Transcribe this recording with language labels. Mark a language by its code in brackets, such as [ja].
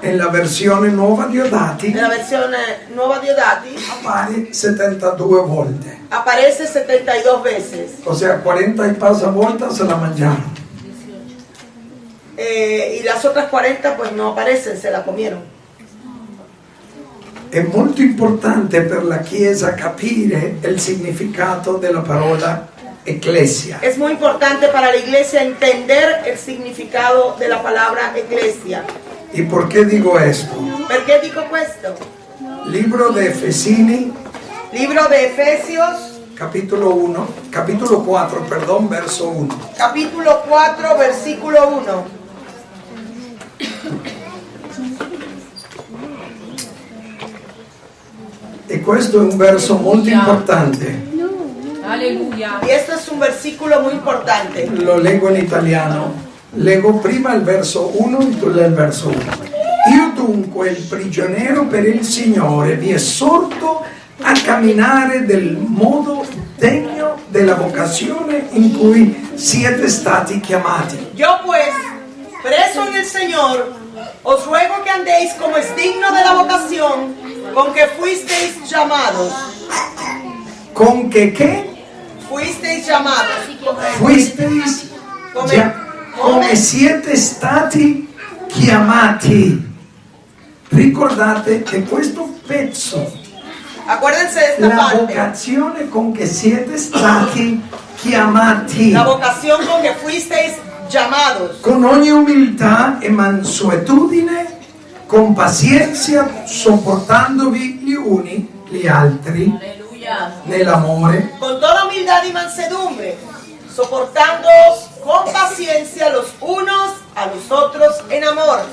[it] nella versione nuova Diodati, nella versione nuova Diodati, appare 72 volte. [es] aparece 72 veces. O sea, 40 y pasa vueltas se la mangiaron. Y las otras 40 pues no aparecen, se la comieron. [it] È molto importante per la Chiesa capire il significato della parola Ecclesia. [es] Es muy importante para la iglesia entender el significado de la palabra iglesia. ¿Y por qué digo esto? ¿Por qué digo questo? Libro de Efesini, Libro de Efesios, capítulo 4, perdón, verso 1. capítulo 4, versículo 1. [it] E questo è un verso molto importante. [es] Aleluya. Y esto es un versículo muy importante. [it] Lo leggo in italiano. Leggo prima il verso 1 e tu leggi il verso 1. Io dunque, il prigioniero per il Signore, vi esorto a camminare del modo degno della vocazione in cui siete stati chiamati. [es] Yo pues, preso en el Señor, os ruego que andéis como es digno de la vocación con que fuisteis llamados. [it] Con che [es] Fuisteis llamados. [it] fuisteis come siete stati chiamati. Ricordate che questo pezzo, [es] Acuérdense de esta la parte. [it] vocazione con che siete stati chiamati, [es] La vocación con que fuisteis llamados. [it] con ogni umiltà e mansuetudine, con pazienza, sopportandovi gli uni gli altri [es] Aleluya. [it] nell'amore, [es] Con toda humildad y mansedumbre, soportándoos con paciencia los unos a los otros en amor,